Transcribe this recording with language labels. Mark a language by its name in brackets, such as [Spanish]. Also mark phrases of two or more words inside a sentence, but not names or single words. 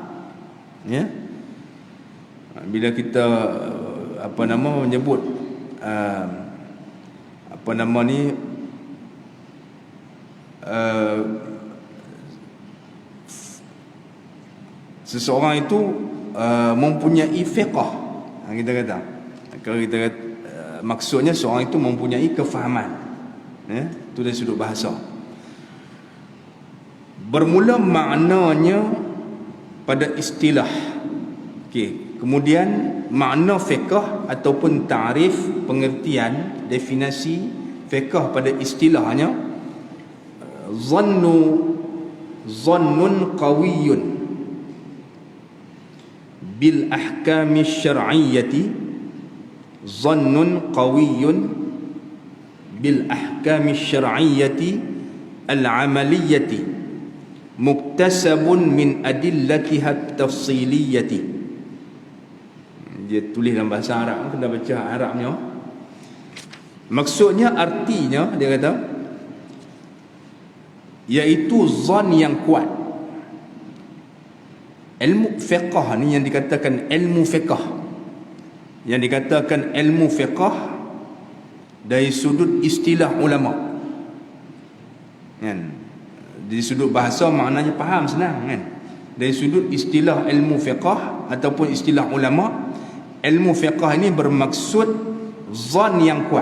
[Malay] Bila kita menyebut seseorang itu mempunyai fiqh, kita kata, kalau kita kata, maksudnya seorang itu mempunyai kefahaman, itu dari sudut bahasa. Bermula maknanya pada istilah. Kemudian makna fiqh ataupun ta'rif, pengertian, definisi fiqh pada istilahnya, [Arabic] ظن قوي بالأحكام الشرعية، ظن قوي بالأحكام الشرعية العملية مكتسب من أدلتها التفصيلية. [Malay] Dia tulis dalam bahasa Arab, kena baca Arabnya. Maksudnya, artinya dia kata, iaitu zan yang kuat. Ilmu fiqh ni yang dikatakan ilmu fiqh, yang dikatakan ilmu fiqh dari sudut istilah ulama, dari sudut bahasa maknanya faham, senang, Dari sudut istilah ilmu fiqh ataupun istilah ulama, ilmu fiqh ini bermaksud zan yang kuat.